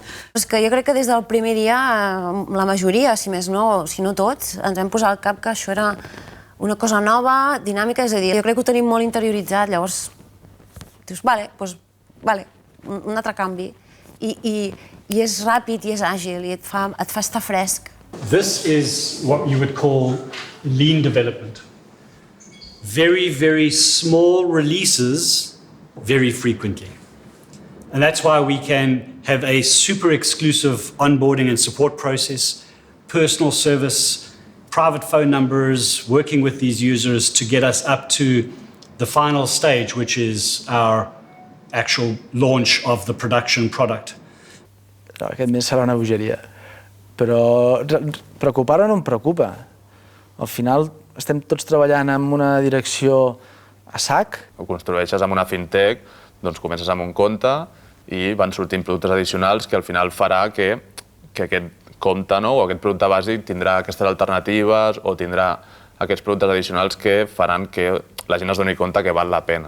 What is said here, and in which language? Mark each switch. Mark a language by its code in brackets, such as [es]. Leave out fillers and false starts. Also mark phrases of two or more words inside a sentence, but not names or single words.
[ca] És que jo crec que des del primer dia, la majoria, si més no, si no tots, ens vam posar al cap que això era una cosa nova, dinàmica, és a dir, jo crec que ho tenim molt interioritzat, llavors dius, vale, un altre canvi. I és ràpid i és àgil i et fa estar fresc. [en] This is what you would call lean development. Very, very small releases very frequently. And that's why we can have a super exclusive onboarding and support process, personal service, private phone numbers, working with these users to get us up to the final stage, which is our actual launch of the production product. [ca] Aquest mes serà una bogeria, però preocupar-ho no em preocupa. Al final estem tots treballant en una direcció a sac. Ho construeixes amb una fintech, doncs comences amb un compte i van sortint productes addicionals que al final farà que aquest compte o aquest producte bàsic tindrà aquestes alternatives o tindrà aquests productes addicionals que faran que la gent es doni compte que val la pena.